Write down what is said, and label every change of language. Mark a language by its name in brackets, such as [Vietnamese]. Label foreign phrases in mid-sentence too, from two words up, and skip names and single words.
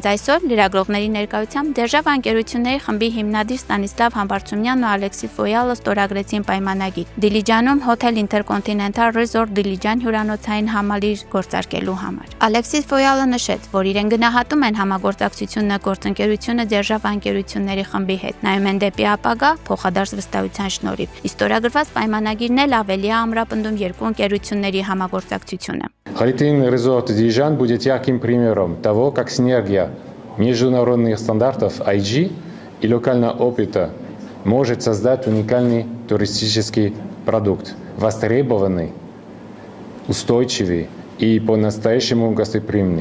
[Armenian] այսօր լրագրողների ներկայությամբ Դերժավա ընկերությունների խմբի հիմնադիր Ստանիսլավ Համբարձումյանն ու Ալեքսիս Ֆոյալը ստորագրեցին պայմանագիր Դիլիջանում Hotel Intercontinental Resort Դիլիջան հյուրանոցային համալիր գործարկելու համար։ Ալեքսիս Ֆոյալը նշեց, որ իրեն գնահատում են համագործակցությունը գործընկերությունը Դերժավա ընկերությունների խմբի հետ, նայում են дեպի ապագա փոխադարձ վստահության շնորհիվ։ Ստորագրված պայմանագիրն էլ ավելի է ամրապնդում երկու ընկերությունների համագործակցությունը։ [Russian] Holiday Inn Resort Дилижан будет ярким примером того, как синергия международных стандартов IG и локального опыта может создать уникальный туристический продукт, востребованный, устойчивый и по-настоящему гостеприимный.